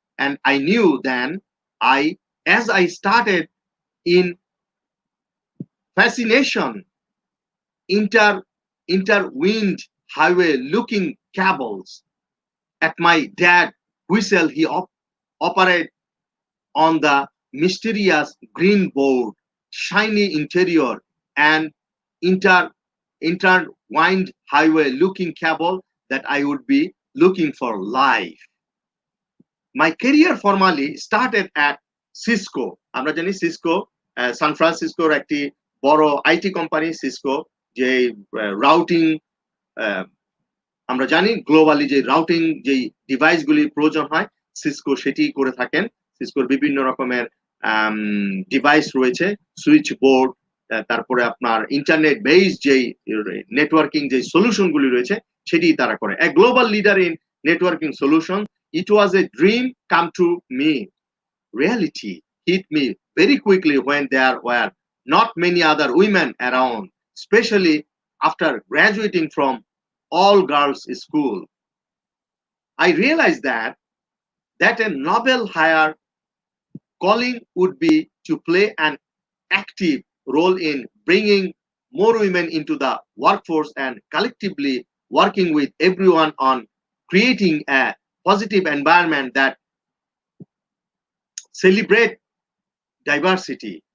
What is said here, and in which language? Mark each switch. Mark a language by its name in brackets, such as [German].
[English] And I knew then, as I started in fascination, intertwined highway looking cables at my dad whistle he operated on the mysterious green board, shiny interior, and intertwined highway looking cable that I would be looking for life. My career formally started at Cisco. [Bangla] আমরা জানি Cisco সান ফ্রান্সিসকোর একটি বড় IT company Cisco, যে routing আমরা জানি globally যে routing যে ডিভাইসগুলি প্রয়োজন হয় সিসকো সেটি করে থাকেন। সিসকোর বিভিন্ন রকমের ডিভাইস রয়েছে, সুইচ বোর্ড, তারপরে আপনার ইন্টারনেট বেস যেই নেটওয়ার্কিং যে সলিউশনগুলি রয়েছে সেটি তারা করে। [English] A global leader in networking solution, it was a dream come to me. Reality hit me very quickly when there were not many other women around, especially after graduating from all girls school. I realized that a noble higher calling would be to play an active role in bringing more women into the workforce and collectively working with everyone on creating a positive environment that celebrate diversity.